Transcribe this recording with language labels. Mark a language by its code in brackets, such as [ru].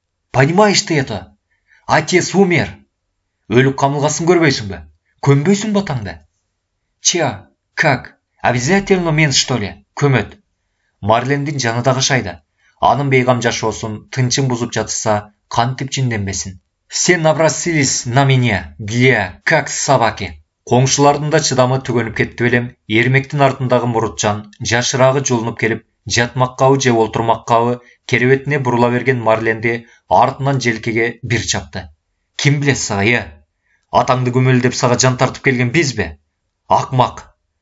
[ru] Понимаешь ты это? Отец умер. [ky] Өлүп камылгасын көрбөйсүңбү? Көмбөйсүңбү атаңды?" [ru] "Ча, как? Обязательно мен, что ли? [ky] Көмөт." Марлендин жаны да кашайды. Анын бейгам жашоосун тынчын бузуп жатышса, кантип жинденбесин? [ru] "Все набросились на меня, как собаки." [ky] Коңшулардын да чыдамы түгөнүп кетти белем. Эрмектин артындагы мурутчан жашыраагы жолунуп келип, жатмаккабы же олтурмаккабы керебетине бурула берген Марленди артынан желкеге бир чапты. "Ким билет сага, Атаңды көмөлдөп сага жан тартып келген бизби? Акмак."